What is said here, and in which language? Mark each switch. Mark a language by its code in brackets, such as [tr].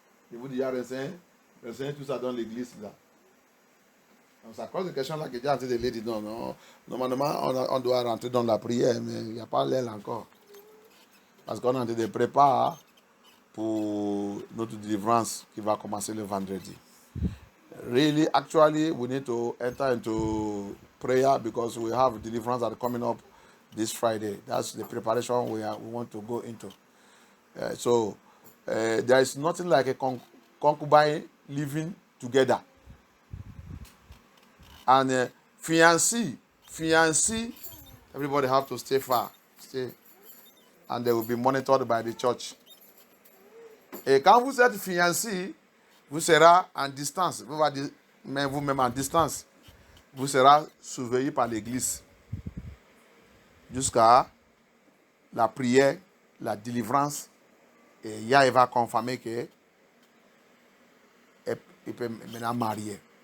[fr] Je vous dis, il y a renseigné tout ça dans l'église là. Donc, ça cause de question là que Dieu a dit de dire non. Normalement, on doit rentrer dans la prière, mais il n'y a pas l'aile encore. Parce qu'on est en train de préparer pour notre délivrance qui va commencer le vendredi. [en] Really, actually, we need to enter into prayer because we have deliverance that are coming up this Friday. That's the preparation we want to go into. So there is nothing like a concubine living together. And fiancé, everybody have to stay far. And they will be monitored by the church. [fr] Et quand vous êtes fiancé, vous serez en distance. Vous-même en distance. Vous serez surveillé par l'église. Jusqu'à la prière, la délivrance. Et Yah va confirmer qu'il peut maintenant marier.